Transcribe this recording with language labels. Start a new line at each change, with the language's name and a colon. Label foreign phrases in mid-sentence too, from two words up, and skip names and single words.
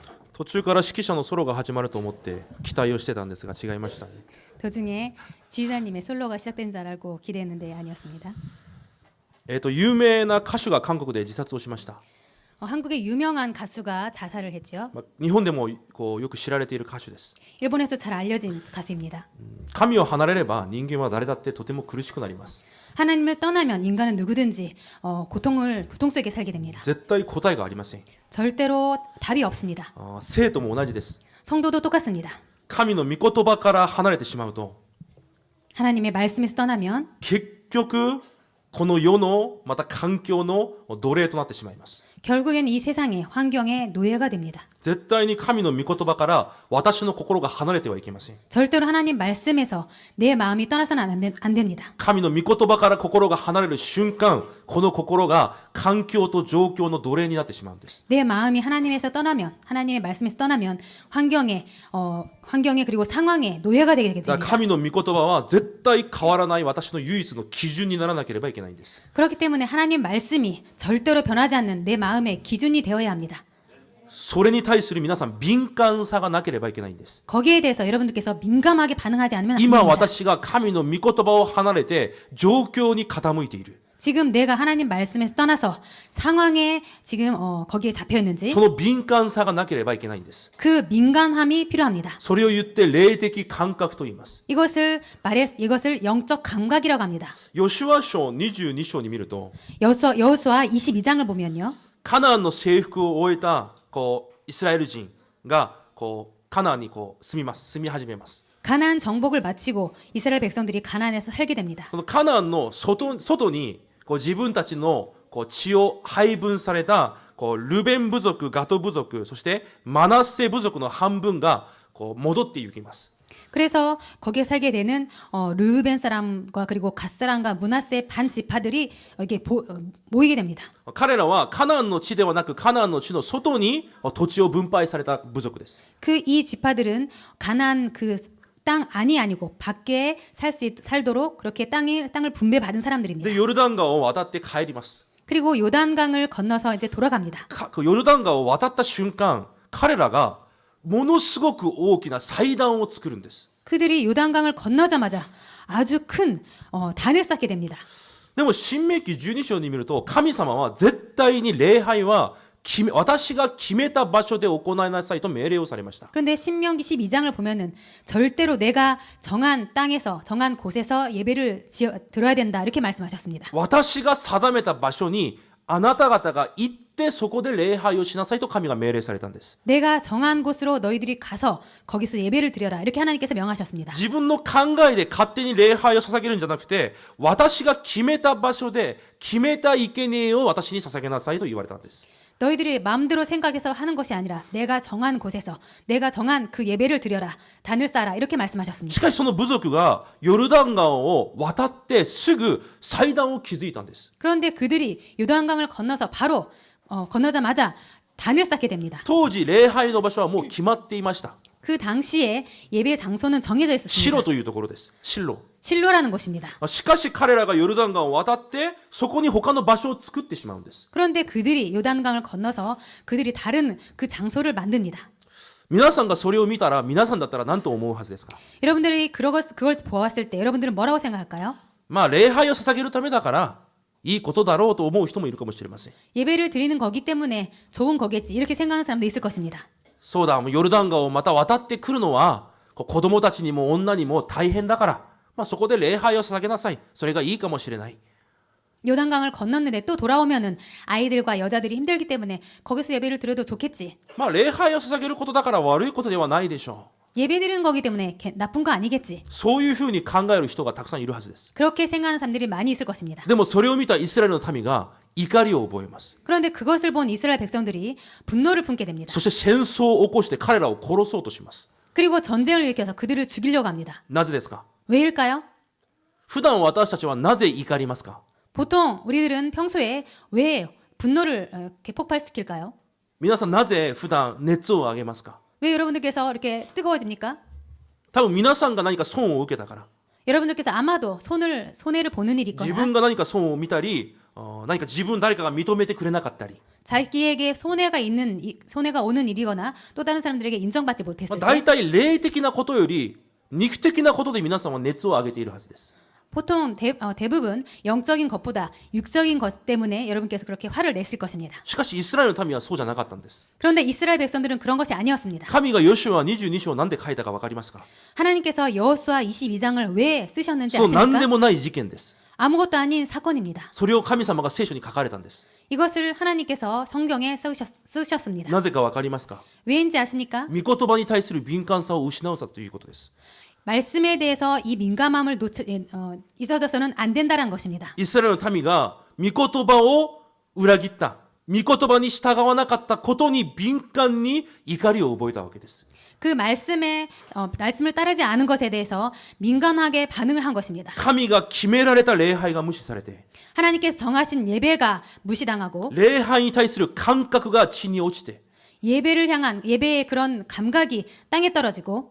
Japanese: 途中から指揮者のソロが始まると思って期待をしてたんですが違いましたね。
Korean: 도중에 지휘자님의 솔로가 시작된 줄 알고 기대했는데 아니었습니다.
Japanese: 有名な歌手が韓国で自殺をしました。
Korean: 한국의 유명한 가수가 자살을 했죠.
Japanese: 日本でもこうよく知られている歌手です。
Korean: 일본에서 잘 알려진 가수입니다.
Japanese: 神を離れれば人間は誰だってとても苦しくなります。
Korean: 하나님을 떠나면 인간은 누구든지 고통 속에 살게 됩니다.
Japanese: 絶対答えがありません。
Korean: 절대로 답이 없습니다.
Japanese: 生徒も同じです。
Korean: 성도도 똑같습니다.
Japanese: 神の御言葉から離れてしまうと
Korean: 하나님의 말씀에서 떠나면
Japanese: 結局この世のまた環境の奴隷となってしまいます。
Korean: 결국에는 이 세상의 환경의 노예가 됩니다.
Japanese: 絶対に神の御言葉から私の心が離れてはいけません。
Korean: 절대로 하나님 말씀에서 내 마음이 떠나서는 안 됩니다.
Japanese: 神の御言葉から心が離れる瞬間、この心が環境と状況の奴隷になってしまうんです。
Korean: 내 마음이 하나님에서 떠나면 하나님의 말씀에서 떠나면 환경에 그리고 상황에 노예가 되게
Japanese: だから
Korean: 됩니다.
Japanese: 神の御言葉は絶対変わらない私の唯一の基準にならなければいけないんです。
Korean: 그렇기 때문에 하나님 말씀이 절대로 변하지 않는 내 마음의 기준이 되어야 합니다.
Japanese: それに対する皆さん敏感さがなければいけないんです。
Korean: 거기에 대해서 여러분들께서 민감하게 반응하지 않으면 안
Japanese: 今
Korean: 됩니다.
Japanese: 私が神の御言葉を離れて状況に傾いている。
Korean: 지금 내가 하나님 말씀에서 떠나서 상황에 지금 거기에 잡혀 있는지
Japanese: その敏感さがなければいけないんです。
Korean: 그 민감함이 필요합니다.
Japanese: それを言って霊的感覚と言います。
Korean: 이것을 영적 감각이라고 합니다.
Japanese: ヨシュア書22章に見ると
Korean: 여호수아 22장을 보면요.
Japanese: カナンの征服を終えたこうイスラエル人がこうカナンにこう住み始めます。
Korean: 가나안 정복을 마치고 이스라엘 백성들이 가나안에서 살게 됩니다.
Japanese: このカナンの外にこう自分たちのこう血を配分されたこうルベン部族、ガド部族、そしてマナッセ部族の半分がこう戻っていきます。
Korean: 그래서 거기에 살게 되는 르우벤 사람과 그리고 갓 사람과 므낫세 반 지파들이 여기에 모이게 됩니다.
Japanese: 彼らはカナンの地ではなくカナンの地の外に土地を分配された部族です。
Korean: 그 이 지파들은 가나안 그 땅 안이 아니고 밖에 살도록 그렇게 땅을 분배받은 사람들입니다.
Japanese: でヨルダン川を渡って帰ります。
Korean: 그리고 요단강을 건너서 이제 돌아갑니다.
Japanese: 그 ヨルダン川を渡った瞬間、彼らがものすごく大きな祭壇を作るんです。
Korean: 그들이 요단강을 건너자마자 아주 큰 단을 쌓게 됩니다.
Japanese: でも新明記12章に見ると神様は絶対に礼拝は私が決めた場所で行いなさいと命令をされました。
Korean: 그런데 신명기 12장을 보면은 절대로 내가 정한 땅에서 정한 곳에서 예배를 드려야 된다 이렇게 말씀하셨습니다.
Japanese: 私が定めた場所にあなた方が行ってそこで礼拝をしなさいと神が命令されたんです。
Korean: 내가 정한 곳으로 너희들이 가서 거기서 예배를 드려라 이렇게 하나님께서 명하셨습니다.
Japanese: 自分の考えで勝手に礼拝を捧げるんじゃなくて私が決めた場所で決めた生贄を私に捧げなさいと言われたんです。
Korean: 너희들이 마음대로 생각해서 하는 것이 아니라 내가 정한 곳에서 내가 정한 그 예배를 드려라 단을 쌓아라 이렇게
Japanese: し
Korean: 말씀하셨습니다.
Japanese: かしその部族がヨルダン川を渡ってすぐ祭壇を築いたんです。
Korean: 그런데 그들이 요단강을 건너서 바로 건너자마자 단을 쌓게 됩니다.
Japanese: 当時礼拝の場所はもう決まっていました。
Korean: 그 당시에 예배 장소는 정해져 있었습니다.
Japanese: シロというところです。シロ。
Korean: 실로라는 곳입니다.
Japanese: しかし彼らがヨルダン川を渡ってそこに他の場所を作ってしまうんです。
Korean: 그런데 그들이 요단강을 건너서 그들이 다른 그 장소를 만듭니다.
Japanese: 皆さんがそれを見たら皆さんだったら何と思うはずですか。
Korean: 여러분들이 그걸 보았을 때 여러분들은 뭐라고 생각할까요?
Japanese: まあ礼拝を捧げるためだからいいことだろうと思う人もいるかもしれません。
Korean: 예배를 드리는 거기 때문에 좋은 거겠지 이렇게 생각하는 사람도 있을 것입니다.
Japanese: そうだ、ヨルダン川をまた渡ってくるのは子供たちにも女にも大変だから、そこで礼拝を捧げなさい。それがいいかもしれない。
Korean: 요단강을 건넜는데 또 돌아오면은 아이들과 여자들이 힘들기 때문에 거기서 예배를 드려도 좋겠지.
Japanese: 礼拝を捧げることだから悪いことではないでしょ
Korean: 예배 드리는 거기 때문에 나쁜 거 아니겠지.
Japanese: う。そういうふうに考える人がたくさんいるはずです。
Korean: 그렇게 생각하는 사람들이 많이 있을 것입니다.
Japanese: でもそれを見たイスラエルの民が怒りを覚えます。
Korean: 그런데 그것을 본 이스라엘 백성들이 분노를 품게 됩니다.
Japanese: そして戦争を起こして彼らを殺そうとします。
Korean: 그리고 전쟁을 일으켜서 그들을 죽이려고 합니다.
Japanese: なぜですか。
Korean: 왜일까요?
Japanese: 普段私たちはなぜ怒りますか。
Korean: 보통 우리들은 평소에 왜 분노를 이렇게 폭발시킬까요?
Japanese: 皆さんなぜ普段熱を上げますか。
Korean: 왜 여러분들께서 이렇게 뜨거워집니까?
Japanese: 多分皆さんが何か損を受けたから。
Korean: 여러분들께서 아마도 손해를 보는 일이
Japanese: 自
Korean: 있거나
Japanese: 分が何か損を見たり何か自分誰かが認めてくれなかったり、
Korean: 자기에게 손해가 오는 일이거나 또 다른 사람들에게 인정받지
Japanese: まあ
Korean: 못했을 때
Japanese: 大体霊的なことより肉的なことで皆さんは熱を上げているはずです。
Korean: 보통 대부분 영적인 것보다 육적인 것 때문에 여러분께서 그렇게 화를 내실 것입니다.
Japanese: しかしイスラエルの民はそうじゃなかったんです。
Korean: 그런데 이스라엘 백성들은 그런 것이 아니었습니다.
Japanese: 神がヨシュア22章を何で書いたか分かりますか？
Korean: 하나님께서 여호수아 22장을 왜 쓰셨는지
Japanese: そう何で
Korean: 아십니까?
Japanese: もない事件です。
Korean: 아무것도 아닌 사건입니다.
Japanese: それを神様が聖書に書かれたんです。
Korean: 이것을 하나님께서 성경에 쓰셨습니다.
Japanese: なぜか分かりますか？
Korean: 왜인지 아십니까?
Japanese: 御言葉に対する敏感さを失うさということです。
Korean: 말씀에 대해서 이 민감함을 잊어져서는 안 된다는 것입니다.
Japanese: イスラエルの民が御言葉を裏切った、御言葉に従わなかったことに敏感に怒りを覚えたわけです。
Korean: 그 말씀을 따르지 않은 것에 대해서 민감하게 반응을 한 것입니다.
Japanese: 神が決められた礼拝が無視されて、
Korean: 하나님께서 정하신 예배가 무시당하고
Japanese: 礼拝に対する感覚が地に落ちて、
Korean: 예배를 향한 예배의 그런 감각이 땅에 떨어지고